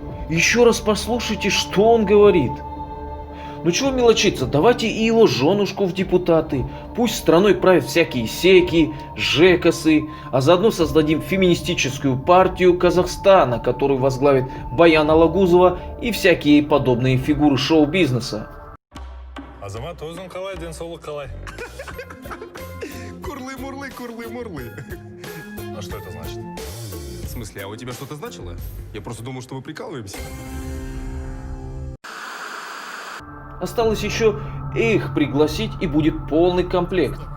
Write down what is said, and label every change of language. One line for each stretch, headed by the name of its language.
Russian: Еще раз послушайте, что он говорит. Ну чего мелочиться, давайте и его женушку в депутаты. Пусть страной правят всякие секи, жекосы, а заодно создадим феминистическую партию Казахстана, которую возглавит Баян Алагузова и всякие подобные фигуры шоу-бизнеса.
Kazakh: Азамат, өзің қалай, денсаулық қалай? Курлы-мурлы, курлы-мурлы.
Russian: А что это значит? В смысле, а у тебя что-то значило? Я просто думал, что мы прикалываемся. Осталось еще их пригласить и будет полный комплект.